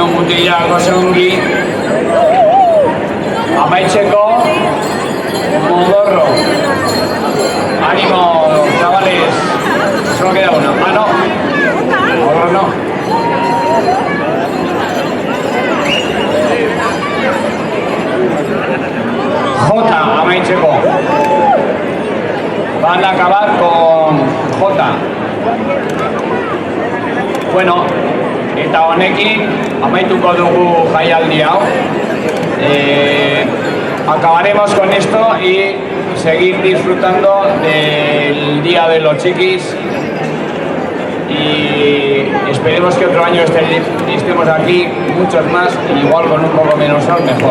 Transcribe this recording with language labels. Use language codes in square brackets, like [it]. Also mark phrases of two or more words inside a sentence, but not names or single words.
[eu] mutilak oso ongi. Amaitzeko, Modorro. [es] Ánimo, chavales. Solo queda uno. Ah, no. Modorro no. [eu] J, amaitzeko. [es] Van a acabar con J. [eu] Bueno, eta honekin amaituko dugu jaialdi hau. [es] Acabaremos con esto y seguir disfrutando del Día de los Chiquis. Y esperemos que otro año estemos aquí, muchos más, igual con un poco menos sol, mejor.